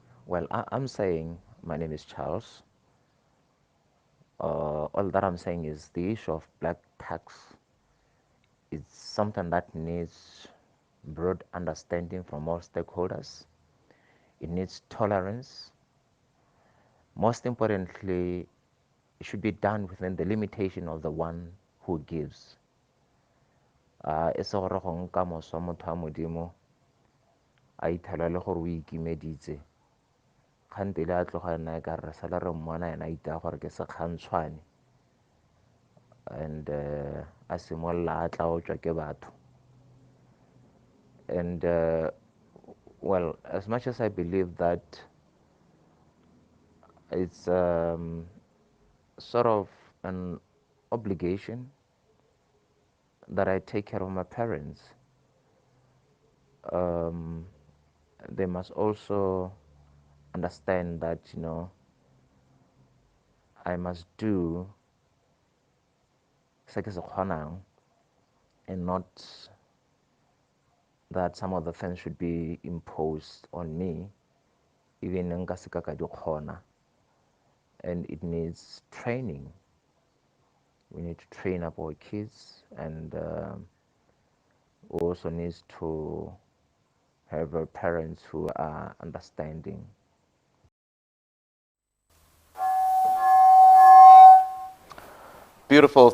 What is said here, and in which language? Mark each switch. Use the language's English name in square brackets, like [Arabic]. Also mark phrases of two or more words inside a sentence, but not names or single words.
[English] Well, I'm saying my name is Charles. All that I'm saying is the issue of black tax is something that needs broad understanding from all stakeholders. It needs tolerance. Most importantly, it should be done within the limitation of the one who gives. [Tswana] E se gore go nka moswa motho a modimo a ithala le gore o ikimeditse kgantele a tloga nna e ka re sala re mmona ena a itaya gore ke sekgantshwane and a simolola a tla o tswa ke batho. [English] And well, as much as I believe that it's sort of an obligation that I take care of my parents, they must also understand that, you know, I must do [Tswana] se ke se kgonang [English] and not that some of the things should be imposed on me, even [Tswana] nka se ka ka di kgona. [English] And it needs training. We need to train up our kids, and we also need to have parents who are understanding. Beautiful.